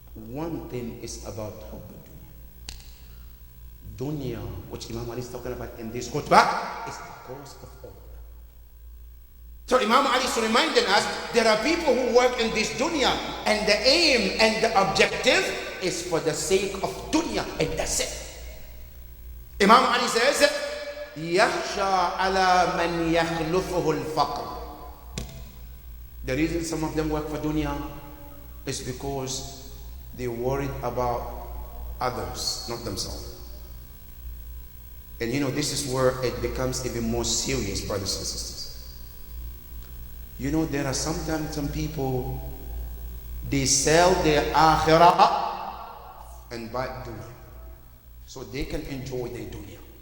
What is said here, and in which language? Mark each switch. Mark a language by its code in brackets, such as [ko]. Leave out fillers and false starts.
[en] One thing is about hubb dunya, which Imam Ali is talking about in this khutbah, is the cause of all. So Imam Ali is reminding us there are people who work in this dunya, and the aim and the objective is for the sake of dunya, and that's it. [ar] Imam Ali says, يخشى على من يخلفه الفقر. [en] The reason some of them work for dunya is because they worried about others, not themselves. And you know, this is where it becomes even more serious, brothers and sisters. You know, there are sometimes some people, they sell their akhirah and buy dunya so they can enjoy their dunya.